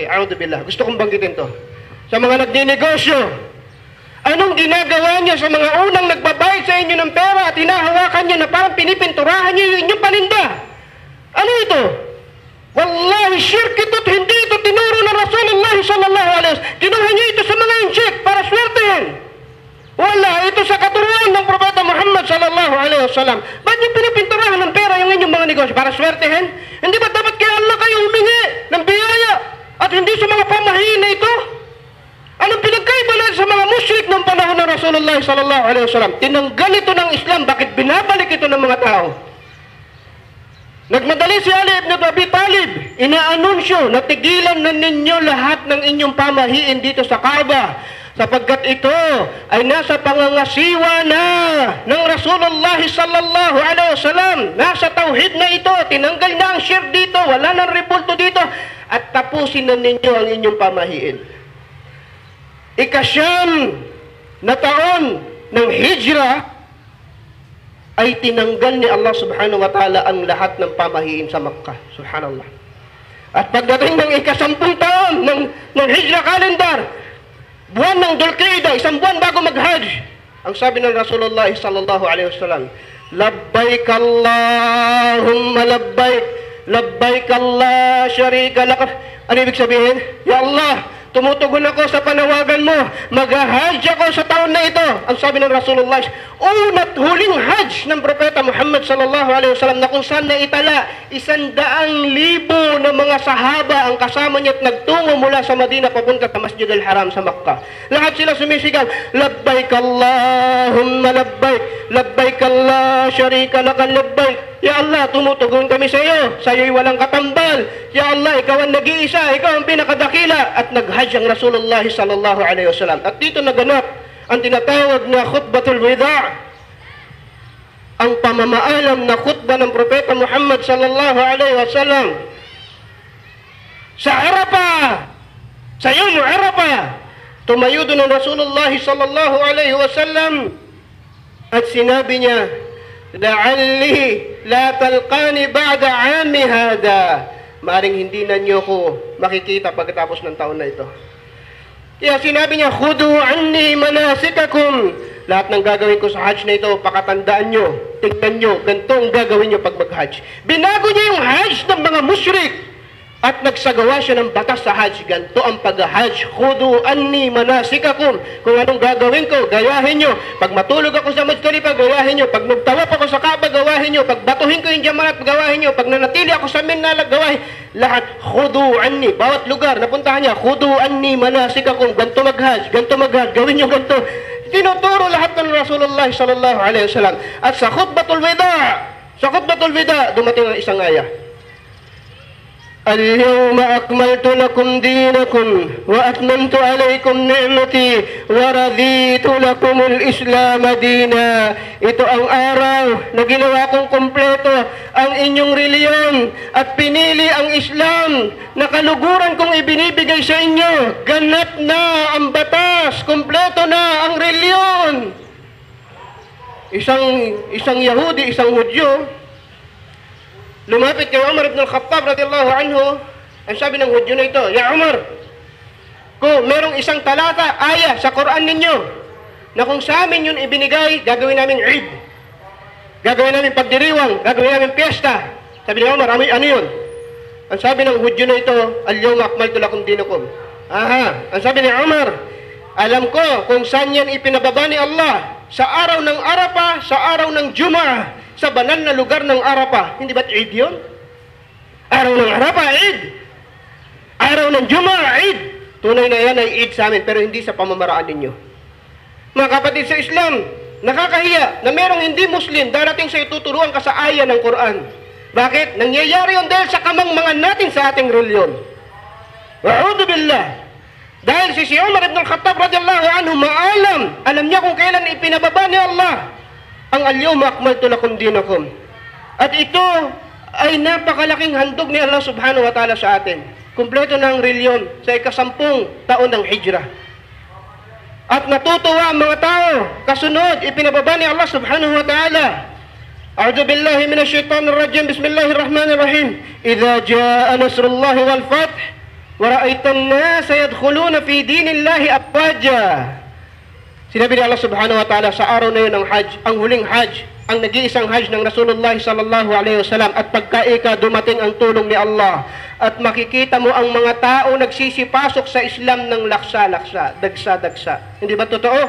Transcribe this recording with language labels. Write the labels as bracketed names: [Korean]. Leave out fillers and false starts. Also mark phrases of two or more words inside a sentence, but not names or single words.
[Arabic] أعوذ بالله. [Filipino] Gusto kong banggitin to. Sa mga nagninegosyo, anong ginagawa niyo sa mga unang nagbabayad sa inyo ng pera at hinahawakan niyo na parang pinipinturahan niyo yung inyong paninda? Ano ito? Wallahi, shirk ito at hindi ito tinuro na Rasulullah [Arabic] صلى الله عليه وسلم. [Filipino] Kinuha niyo ito sa mga injik para swertehin. Wala, ito sa katuruan ng Propeta Muhammad [Arabic] صلى الله عليه وسلم. [Filipino] Ba't niyo pinipinturahan ng pera yung inyong mga negosyo para swertehin? Hindi ba dapat kay Allah kayo humingi ng biyaya at hindi sa mga pamahiin na ito? Anong pinagkaiba natin sa mga musyrik ng panahon ng Rasulullah [Arabic] صلى الله عليه وسلم? [Filipino] Tinanggal ito ng Islam, bakit binabalik ito ng mga tao? Nagmadali si Ali ibn Abi Talib, inaanunsyo na tigilan na ninyo lahat ng inyong pamahiin dito sa Kaaba sapagkat ito ay nasa pangangasiwa na ng Rasulullah [Arabic] صلى الله عليه وسلم. [Filipino] Nasa tauhid na ito, tinanggal na ang shirk dito, wala nang ribulto dito at tapusin na ninyo ang inyong pamahiin. Ikasyam na taon ng hijrah ay tinanggal ni Allah [Arabic] سبحانه وتعالى [Filipino] ang lahat ng pamahiin sa Makkah. Subhanallah. At pagdating ng ikasampung taon ng hijrah calendar, buwan ng Dhul-Qi'dah, isang buwan bago mag-Hajj, ang sabi ng Rasulullah [Arabic] صلى الله عليه وسلم, لبيك اللهم لبيك، لبيك لا شريك لك. [Filipino] Ano ibig sabihin? [Arabic] يا الله, [Filipino] tumutugon ako sa panawagan mo. Mag-hajj ako sa taon na ito. Ang sabi ng Rasulullah, una't huling hajj ng Propeta Muhammad [Arabic] صلى الله عليه وسلم [Filipino] na kung saan naitala 100,000 na mga sahaba ang kasama niya at nagtungo mula sa Madina papunta sa Masjid al-Haram sa Makkah. Lahat sila sumisigaw, [Arabic] لبيك اللهم لبيك، لبيك لا شريك لك لبيك. يا الله, [Filipino] tumutugon kami sa iyo. Sa iyo'y walang katambal. [Arabic] يا الله, [Filipino] ikaw ang nag-iisa, ikaw ang pinakadakila. At nag-hajj ang Rasulullah [Arabic] صلى الله عليه وسلم. [Filipino] At dito naganap ang tinatawag na [Arabic] خطبة الوداع', [Filipino] ang pamamaalam na khutba ng Propeta Muhammad [Arabic] صلى الله عليه وسلم. [Filipino] sa Arafah, sa Yawm Arafah, tumayo doon ang Rasulullah [Arabic] صلى الله عليه وسلم [Filipino] at sinabi niya, [Arabic] لعلي لا ألقاكم بعد عامي هذا. [Filipino] Maring hindi na niyo ko makikita pagkatapos ng taon na ito. Kaya sinabi niya, [Arabic] خذوا عني مناسككم. [Filipino] Lahat ng gagawin ko sa Hajj na ito, pakatandaan nyo, tingnan nyo, ganito ang gagawin nyo pag mag-Hajj. Binago niya yung Hajj ng mga musyrik at nagsagawa siya ng batas sa Hajj. Ganito ang pag-Hajj. [Arabic] خذوا عني مناسككم. [Filipino] Kung anong gagawin ko, gayahin nyo. Pag matulog ako sa Muzdalifah, gayahin nyo. Pag nagtawaf ako sa Kaaba, gawahin nyo. Pag batuhin ko yung Jamarat, gawahin nyo. Pag nanatili ako sa Mina, gawahin. Lahat, [Arabic] خذوا عني. [Filipino] Bawat lugar, napuntahan niya, [Arabic] خذوا عني مناسككم. [Filipino] Ganito mag-Hajj, ganito mag-Hajj. Gawin nyo ganito. Tinuturo lahat ng Rasulullah [Arabic] صلى الله عليه وسلم. [Filipino] At sa [Arabic] خطبة الوداع, [Filipino] dumating ang isang ayah. [Arabic] اليوم أكملت لكم دينكم وأتممت عليكم نعمتي ورضيت لكم الإسلام دينا. [Filipino] Ito ang araw na ginawa kong kompleto ang inyong reliyon at pinili ang Islam na kaluguran kong ibinibigay sa inyo. Ganap na ang batas, kompleto na ang reliyon. Isang Yahudi, isang Hudyo, lumapit kay Umar ibn al-Khattab [Arabic] رضي الله عنه. [Filipino] Ang sabi ng Hudyo na ito, Ya Umar, kung merong isang talata, aya sa Quran ninyo, na kung sa amin yun ibinigay, gagawin namin Eid. Gagawin namin pagdiriwang, gagawin namin piyesta. Sabi ni Umar, ano yun? Ang sabi ng Hudyo na ito, [Arabic] اليوم أكملت لكم دينكم. [Filipino] Ang sabi ni Umar, alam ko kung saan yan ipinababa ni Allah, sa araw ng Arafah, sa araw ng Jum'ah, sa banal na lugar ng Arafah. Hindi ba't Eid yun? Araw ng Arafah, Eid. Araw ng Jum'ah, Eid. Tunay na yan ay Eid sa amin, pero hindi sa pamamaraan ninyo. Mga kapatid sa Islam, nakakahiya na merong hindi Muslim darating sa ituturuan ka sa aya ng Quran. Bakit? Nangyayari yun dahil sa kamangmangan natin sa ating reliyon. [Arabic] وأعوذ بالله. [Filipino] Dahil si Umar ibn al-Khattab [Arabic] رضي الله عنه [Filipino] alam niya kung kailan ipinababa ni Allah ang [Arabic] اليوم أكملت لكم دينكم. [Filipino] At ito ay napakalaking handog ni Allah [Arabic] سبحانه وتعالى [Filipino] sa atin. Kumpleto ng reliyon sa ika-10 taon ng Hijrah. At natutuwa ang mga tao. Kasunod, ipinababa ni Allah [Arabic] سبحانه وتعالى. أعوذ بالله من الشيطان الرجيم. بسم الله الرحمن الرحيم. إذا جاء نصر الله والفتح ورأيت الناس يدخلون في دين الله أفواجا. [Filipino] Sinabi ni Allah [Arabic] سبحانه وتعالى [Filipino] sa araw na yun ng Hajj, ang huling Hajj, ang nag-iisang Hajj ng Rasulullah [Arabic] صلى الله عليه وسلم, [Filipino] at pagkaika dumating ang tulong ni Allah at makikita mo ang mga tao nagsisipasok sa Islam ng laksa-laksa, dagsa-dagsa. Hindi ba totoo?